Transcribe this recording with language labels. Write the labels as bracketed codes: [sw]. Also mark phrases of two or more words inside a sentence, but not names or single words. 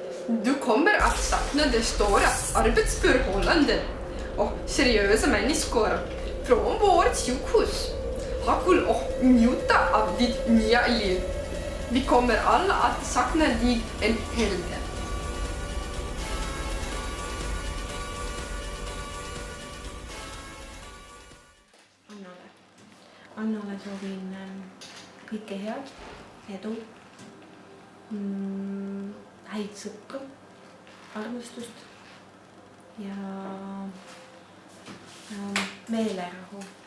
[sv] Du kommer att sakna de stora arbetsförhållanden och seriösa människor från vårt sjukhus. Ha kul och njuta av ditt nya liv. Vi kommer alla att sakna dig en hel del. [et] Annale soovin kõike head, edu, häid sõpru, armastust ja meelerahu.